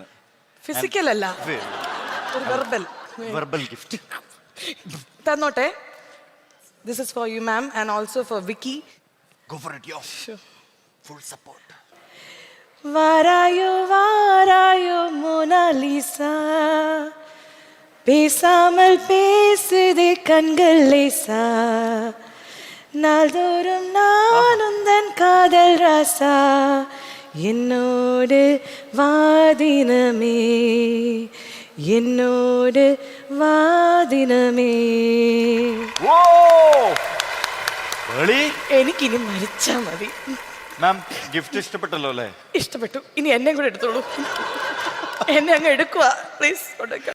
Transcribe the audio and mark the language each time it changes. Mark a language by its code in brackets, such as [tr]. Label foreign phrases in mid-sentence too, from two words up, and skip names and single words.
[ml] ഫിസിക്കൽ അല്ല, ഒരു [en] verbal gift തന്നോട്ടെ. this is for you ma'am and also for Vicky. go for it. yo full support. [ta] வாராயோ வாராயோ மோனாலிசா, பேசாமல் பேசுதே கண்கள் லேசா, நாள்தோறும் நான் உந்தன் காதல் ராசா, என்னோடு வாதினமே என்னோடு வாதினமே. [ml] എനിക്കിനി മരിച്ചാ മതി. മാം, ഗിഫ്റ്റ് ഇഷ്ടപ്പെട്ടല്ലോ അല്ലേ? ഇഷ്ടപ്പെട്ടു. ഇനി എന്നെ കൂടെ എടുത്തോളൂ. എന്നെ അങ്ങ് എടുക്കുക പ്ലീസ്.